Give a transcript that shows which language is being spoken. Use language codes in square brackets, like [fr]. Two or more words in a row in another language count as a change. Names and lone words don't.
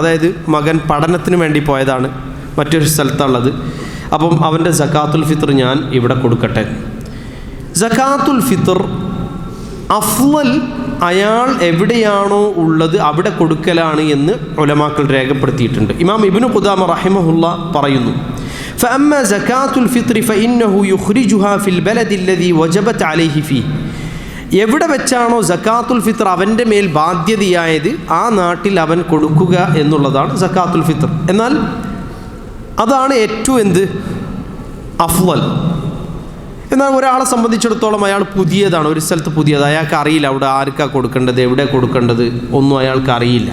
[ml] അതായത് മകൻ പഠനത്തിന് വേണ്ടി പോയതാണ്, മറ്റൊരു സ്ഥലത്തുള്ളത്, അപ്പം അവൻ്റെ [ar] زكاة الفطر [ml] ഞാൻ ഇവിടെ കൊടുക്കട്ടെ? [ar] زكاة الفطر [ml] അഫ്ളൽ അയാൾ എവിടെയാണോ ഉള്ളത് അവിടെ കൊടുക്കലാണ് എന്ന് ഉലമാക്കൾ രേഖപ്പെടുത്തിയിട്ടുണ്ട്. ഇമാം ഇബ്നു ഖുദാമ റഹിമഹുല്ല പറയുന്നു, [ar] فأما زكاة الفطر فإنه يخرجها في البلد الذي وجبت عليه فيه. [ml] എവിടെ വെച്ചാണോ [ar] زكاة الفطر [ml] അവൻ്റെ മേൽ ബാധ്യതയായത് ആ നാട്ടിൽ അവൻ കൊടുക്കുക എന്നുള്ളതാണ് [ar] زكاة الفطر. [ml] എന്നാൽ അതാണ് ഏറ്റവും അഫ്ളൽ. എന്നാൽ ഒരാളെ സംബന്ധിച്ചിടത്തോളം അയാൾ പുതിയതാണ്, ഒരു സ്ഥലത്ത് പുതിയത്, അയാൾക്ക് അറിയില്ല അവിടെ ആർക്കാണ് കൊടുക്കേണ്ടത്, എവിടെ കൊടുക്കേണ്ടത് ഒന്നും അയാൾക്ക് അറിയില്ല.